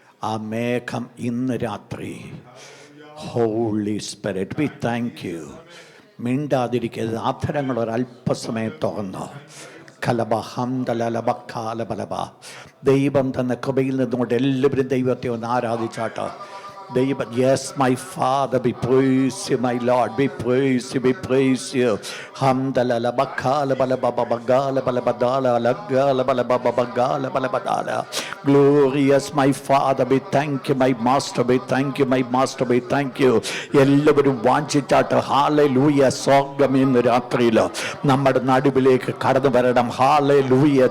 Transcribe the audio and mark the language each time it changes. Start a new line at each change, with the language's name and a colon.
Malayalam: ആ മേഘം ഇന്ന് രാത്രി,
English: Holy spirit we thank you.
Malayalam: മിണ്ടാതിരിക്കരുത്, അധരങ്ങൾ ഒരല്പസമയം തുറന്നു. കലബഹംദലബക്കാലബലബ ദൈവം തന്ന കൃപയിൽ നിന്നുകൊണ്ട് എല്ലാവരും ദൈവത്തെ ഒന്ന് ആരാധിച്ചാട്ട്.
English: ദൈവം, yes my father, we praise you, my Lord, we praise you, we praise you. Hamdalala bakala balababa bagala balabadala lagala balababa bagala balabadala. Glorious my Father, we thank you, my Master, we thank you, my Master, we thank you.
Malayalam: എല്ലാവരും വാഞ്ചിച്ചാട്ട് hallelujah. സ്വർഗ്ഗം ഇന്ന് രാത്രിയിൽ നമ്മുടെ നടുവിലേക്ക് കടന്നു വരണം. Hallelujah.